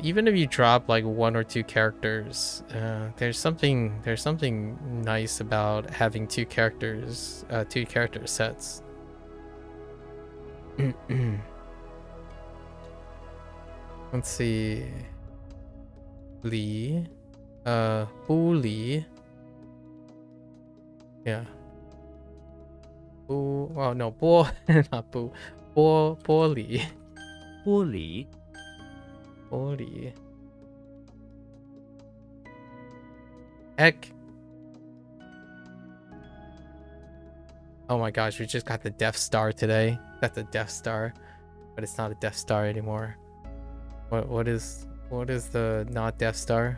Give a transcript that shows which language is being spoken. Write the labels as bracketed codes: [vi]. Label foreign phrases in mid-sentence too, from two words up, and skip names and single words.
[en] Even if you drop like 1 or 2 characters, there's something nice about having 2 characters, 2 character sets. Let's see. Li, Bu Li. Yeah. Bu. Oh no, Bo, not Bu. Bo Li. [zh] 玻璃玻璃 Heck. [en] Oh my gosh, we just got the Death Star today. That's a Death Star, but it's not a Death Star anymore. What is the not Death Star?